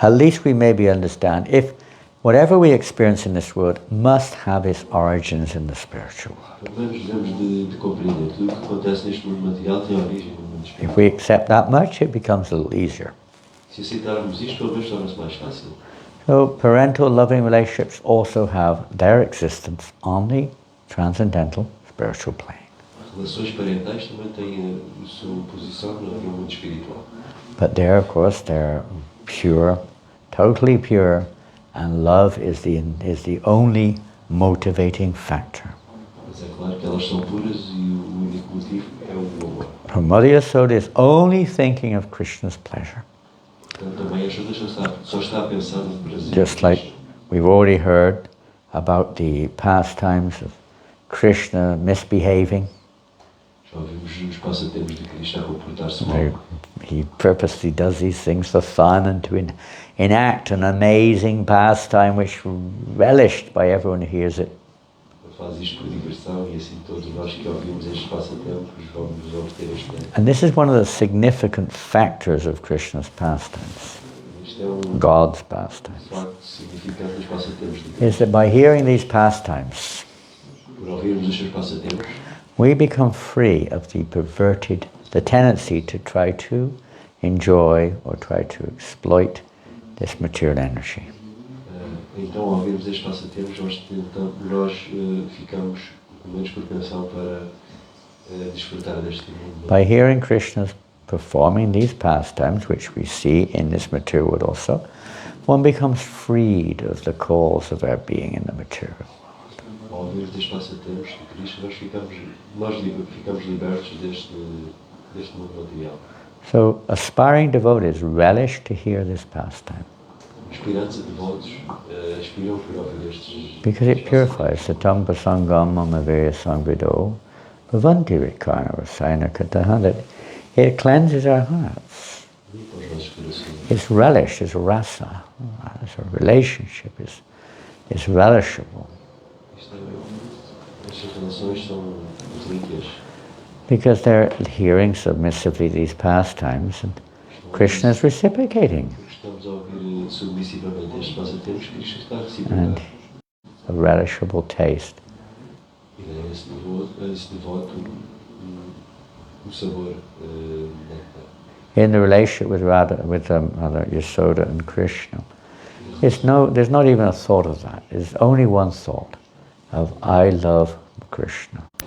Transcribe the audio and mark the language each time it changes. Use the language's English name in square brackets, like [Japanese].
[English] At least we maybe understand if whatever we experience in this world must have its origins in the spiritual world. [Portuguese] Pelo menos devemos de compreender tudo o que acontece neste mundo material tem origem no mundo espiritual. [English] If we accept that much, it becomes a little easier. [Portuguese] Se aceitarmos isto, pelo menos torna-se mais fácil. [English] So parental loving relationships also have their existence on the transcendental spiritual plane. [Portuguese] Relações parentais também têm a sua posição no mundo espiritual. [English] But there, of course, they're pure, totally pure, and love is the only motivating factor. [Portuguese] Mas é claro que elas são puras e o único motivo é o amor. [English] Her Mother Yasoda is only thinking of Krishna's pleasure. [Portuguese] Portanto, também ajuda só está a pensar no prazer. [English] Just like we've already heard about the pastimes of Krishna misbehaving. [Portuguese] Já ouvimos os passatempos de Krishna a comportar-se mal. [English] He purposely does these things for fun and to enact an amazing pastime which relished by everyone who hears it. [Portuguese] Ele faz isto por diversão e assim todos nós que ouvimos estes passatempos vamos obter este bem. [English] And this is one of the significant factors of Krishna's pastimes, [Portuguese] Isto é [English] God's pastimes, [Portuguese] facto significante dos passatempos de [English] is [Portuguese] Krishna. [English] that by hearing these pastimes, [Portuguese] Por ouvirmos os seus passatempos, [English] we become free of the tendency to try to enjoy or try to exploit this material energy. [Portuguese] então ao ouvirmos estes passatempos nós ficamos com menos propensão para desfrutar deste mundo. [English] By hearing Krishna's performing these pastimes, which we see in this material world also, one becomes freed of the calls of our being in the material world. [Portuguese] Ao ouvir estes passatempos de Krishna, nós ficamos libertos deste mundo material. [English] So aspiring devotees relish to hear this pastime [Portuguese] Aspirantes a devotos aspiram por ouvir estes [English] because it purifies [Sanskrit] satam pasangam mamaveya sangvido bhavanti rikarna rasayana kataha, [English] that it cleanses our hearts. [Portuguese] limpa os nossos corações. [English] Its relish is rasa, as a relationship is relishable [Portuguese] Estas relações são relíquias. [English] because they're hearing submissively these pastimes and Krishna is reciprocating. [Portuguese] Estamos a ouvir submissivamente estes passatempos, Krishna está a [English] And [Portuguese] reciprocar. [English] a relishable taste. [Portuguese] E daí esse devoto um sabor néctar. [English] In the relationship with Radha, with Mother Yasoda and Krishna, there's not even a thought of that. There's only one thought of I love Krishna.